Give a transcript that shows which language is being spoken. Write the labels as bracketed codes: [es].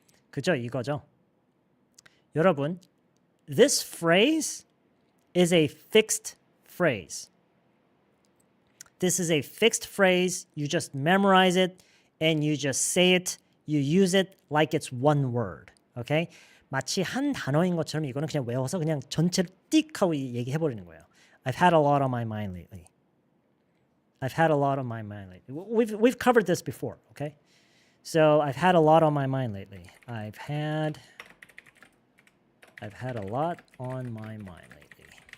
[ko] 그죠? 이거죠. [en] 여러분, this phrase is a fixed phrase. This is a fixed phrase. You just memorize it and you just say it. You use it like it's one word. Okay? [ko] 마치 한 단어인 것처럼 이거는 그냥 외워서 그냥 전체를 띡 하고 얘기해 버리는 거예요. [en] I've had a lot on my mind lately. I've had a lot on my mind lately. We've covered this before, okay? So I've had a lot on my mind lately. I've had a lot on my mind lately.